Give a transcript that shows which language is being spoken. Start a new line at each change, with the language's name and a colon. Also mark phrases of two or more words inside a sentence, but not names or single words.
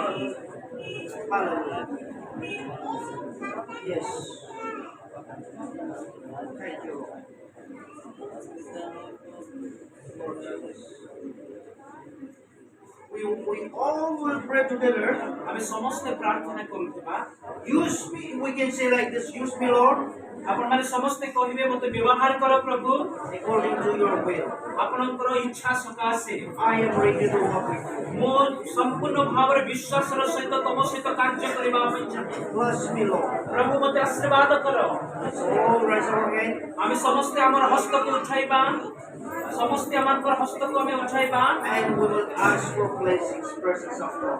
English: Hallelujah. Yes. Thank you, Lord. Lord Jesus. We all will pray together.
Odia: আমি ସମସ୍ତେ ପ୍ରାର୍ଥନା କରୁଥିବା
English: Use me. We can say like this. Use me, Lord,
Odia: ଆପଣମାନେ ସମସ୍ତେ କହିବେ ମୋତେ ବ୍ୟବହାର କର ପ୍ରଭୁ
English: according to your will.
Odia: ଆପଣଙ୍କର ଇଚ୍ଛା ସକାଶେ
English: I am ready to walk with you.
Odia: ମୁଁ ସମ୍ପୂର୍ଣ୍ଣ ଭାବରେ ବିଶ୍ୱାସର ସହିତ ତମ ସହିତ କାର୍ଯ୍ୟ କରିବା ପାଇଁ ଚାହେଁ
English: Bless me, Lord.
Odia: ପ୍ରଭୁ ମୋତେ ଆଶୀର୍ବାଦ କର
English: Let's all raise our hand.
Odia: ଆମେ ସମସ୍ତେ ଆମର ହସ୍ତକୁ ଉଠାଇବା ସମସ୍ତେ ଆମର ହସ୍ତକୁ ଆମେ ଉଠାଇବା
English: And we will ask for blessings, presence of God.